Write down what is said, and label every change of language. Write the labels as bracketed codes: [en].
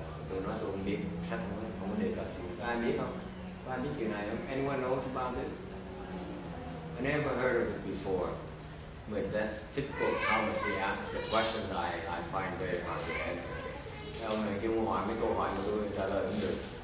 [vi] Tôi nói tôi không biết, sách không có đề cập. Có ai biết không? Có ai biết chuyện này không? [en] Anyone knows about it? I never heard of it before. But that's typical Thomas. He asks the questions I find very hard to answer. [vi] Ông này kêu hỏi mấy câu hỏi mà tôi trả lời không được.